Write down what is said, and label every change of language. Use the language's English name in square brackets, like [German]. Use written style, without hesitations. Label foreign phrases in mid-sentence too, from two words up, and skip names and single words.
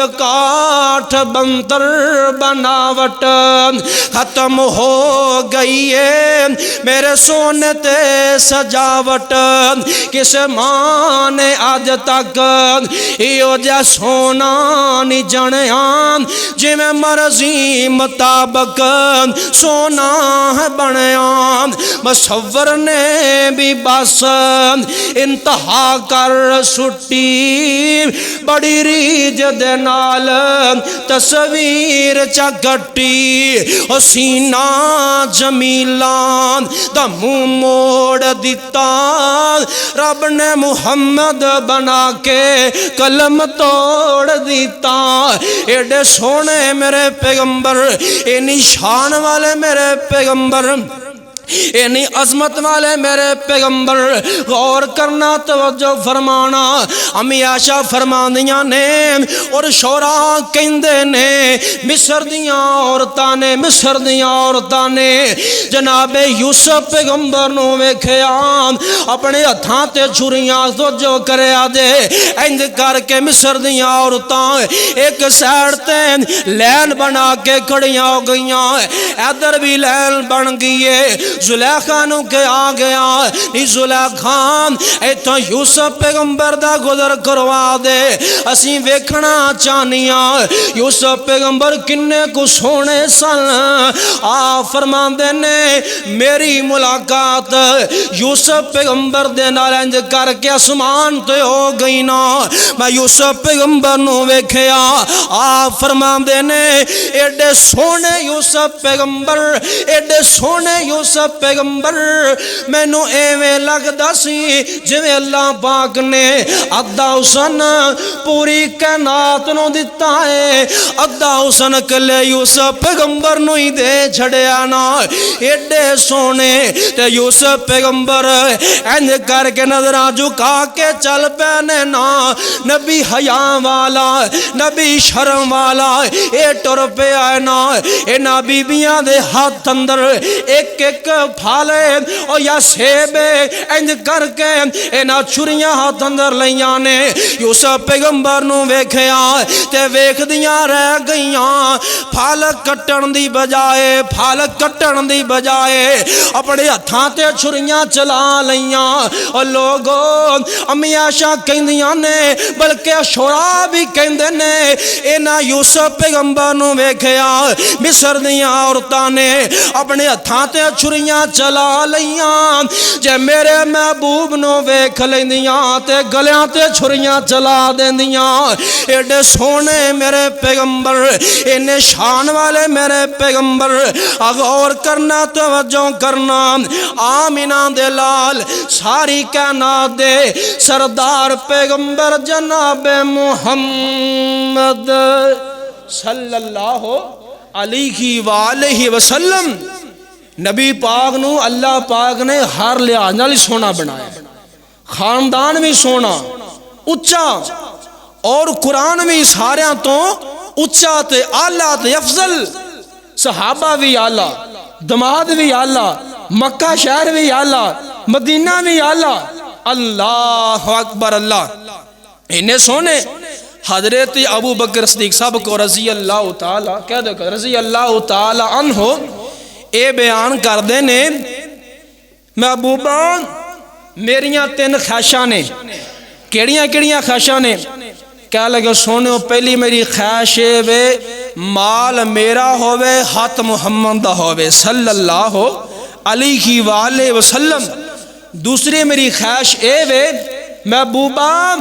[Punjabi] کاٹھ بنتر بناوٹ ختم ہو گئی ہے میرے سونے تے سجاوٹ کس ماں نے آج تک ایو جا سونا نی جنیاں جی میں مرضی مطابق سونا ہے بنیاں مصور نے بھی بس انتہا کر سٹی بڑی ریج دے نال تصویر چکٹی او سینہ جمیلان دا منہ موڑ دیتا رب نے محمد بنا کے قلم توڑ دیتا ایڈے سونے میرے پیغمبر اے نشان والے میرے پیغمبر اینی عظمت والے میرے پیغمبر غور کرنا توجہ فرمانا امی عائشہ فرماندیاں نے اور شورا کہندے نے مصر دیاں عورتاں نے جناب یوسف پیغمبر نو ویکھیا اپنے ہتھاں تے چھریاں توجہ کریا دے انج کر کے مصر دیاں عورتاں ایک سائیڈ تے لین بنا کے کھڑیاں ہو گئیاں ادھر بھی لین بن گئی ہے زلیخا نو کے آ گیا نی زلیخا ایتھا یوسف پیغمبر دا گزر کروا دے اسی ویکھنا چاہنیاں یوسف پیغمبر کنے کو سونے سن آ فرماندے نے میری ملاقات یوسف پیغمبر دے نال انج کر کے اسمان تے ہو گئی نا میں یوسف پیغمبر نو ویکھیا آ فرماندے نے ایڈے سونے یوسف پیغمبر ایڈے سونے یوسف پیغمبر میں نو ایویں لگدا سی جویں اللہ پاک نے ادھا حسن پوری کائنات نو دتا ہے ادھا حسن کلے یوسف پیغمبر نو ہی دے چھڑیا نا ایڈے سونے تے یوسف پیغمبر انج کر کے نظراں جھکا کے چل پینے نا نبی حیا والا نبی شرم والا اے ٹر پہ آئے نا اے نبی بیاں دے ہاتھ اندر ایک ایک پھالے او یا سیبے انج کر کے اینا چھریاں ہاتھ اندر لیاں نے یوسف پیغمبر نو ویکھیا تے ویکھ دیاں رہ گئیاں پھال کٹن دی بجائے اپنے ہتھاں تے چھریاں چلا لیاں او لوگوں امی عائشہ کہندیاں نے بلکہ شورا بھی کہندے نے اینا یوسف پیغمبر نو ویکھیا مصر دیاں عورتاں نے اپنے ہتھاں تے چھریاں چلا لیاں جے میرے محبوب نو ویکھ لیندیاں تے گلیاں تے چھریاں چلا دیندیاں ایڈے سونے میرے پیغمبر اینے شان والے میرے پیغمبر غور کرنا توجہ کرنا آمینہ دے لال ساری کائنات دے سردار پیغمبر جناب محمد [Arabic] صلی اللہ علیہ وآلہ وسلم [Punjabi] نبی پاک نو اللہ پاک نے ہر لحاظ نال سونا بنایا خاندان بھی سونا اچا اور قرآن بھی ساریاں تو اچا تے آلہ تے افضل صحابہ بھی آلہ دماد بھی آلہ مکہ شہر بھی آلہ مدینہ بھی آلہ [Arabic] اللہ اکبر [Punjabi] اللہ انہیں سونے حضرت ابو بکر صدیق صاحب کو [Arabic] رضی اللہ تعالی [Punjabi] کہہ دو [Arabic] رضی اللہ تعالی عنہ [Punjabi] اے بیان کر دینے محبوبہ میریاں تین خواہشاں نے کیڑیاں خواہشاں نے کہہ لگے سونے پہلی میری خواہش وے مال میرا ہوئے ہاتھ محمد دا ہوئے [Arabic] صلی اللہ علیہ وآلہ وسلم [Punjabi] دوسری میری خواہش اے وے محبوبہ